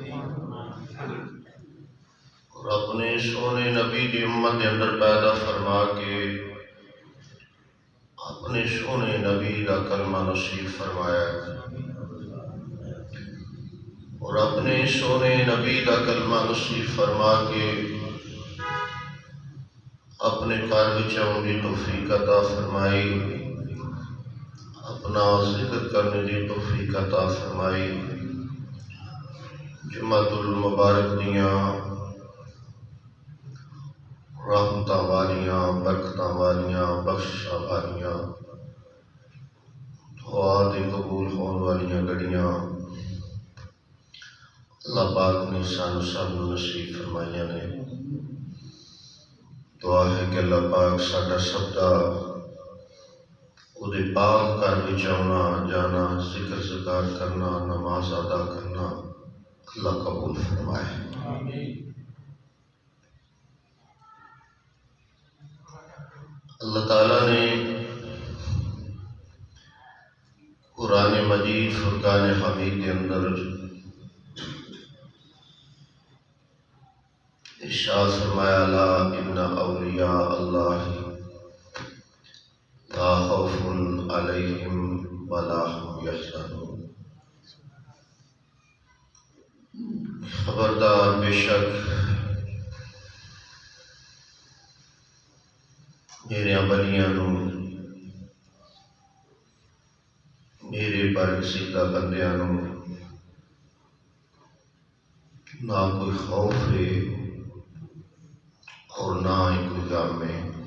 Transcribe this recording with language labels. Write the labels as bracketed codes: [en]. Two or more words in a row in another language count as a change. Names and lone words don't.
[ur] اور اپنے [pa] سونے نبی دی امت [ur] کے اندر پیدا فرما کے اپنے سونے نبی کا کلمہ نصیب فرمایا ہے اور اپنے سونے نبی کا کلمہ نصیب فرما کے اپنے [pa] گھر وچ آؤن دی [ur] توفیق عطا فرمائی اپنا ذکر [pa] کرنے دی توفیق [ur] عطا فرمائی [pa] جمعۃ المبارک دیاں رحمتاں والیاں برکتاں والیاں بخششاں والیاں دعا دے قبول ہون والیاں گھڑیاں اللہ پاک نے سانو سب نصیب فرمائیاں نے دعا ہے کہ اللہ پاک ساڈا سب دا وہ پاک گھر وچ آنا جانا ذکر ذکار کرنا نماز ادا کرنا اللہ قبول فرمائے [ur] اللہ تعالیٰ نے قرآن مجید فرقان حمید کے اندر ارشاد فرمایا [ar] لا ان اولیاء اللہ لا خوف علیہم ولا هم یحزنون، [pa] خبردار بے شک میرے بلیاں نو میرے برگزیدہ بندیاں نو [ur] نہ کوئی خوف ہے اور نہ ہی کوئی غم ہے۔